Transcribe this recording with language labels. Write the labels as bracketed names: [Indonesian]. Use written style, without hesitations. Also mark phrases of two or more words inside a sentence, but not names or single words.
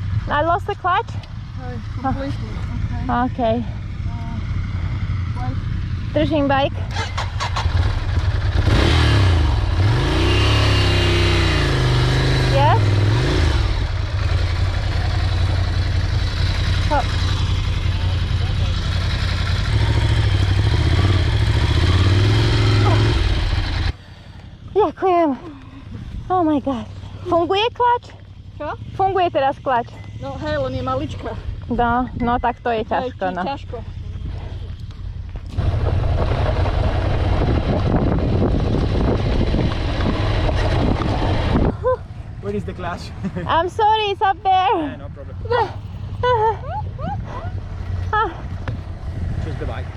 [English] I lost the clutch? Completely. [Slovak] Okay. Držím bike. [English] Yes? Oh. [Slovak] Ďakujem. [English] Oh my god. [Slovak] Funguje klač? Čo? Funguje teraz klač. No hej, len je malička. No tak to je ťažko. Hej, No. ťažko. [English] Where is the clutch? I'm sorry, it's up there. No problem. Ah, Choose the bike.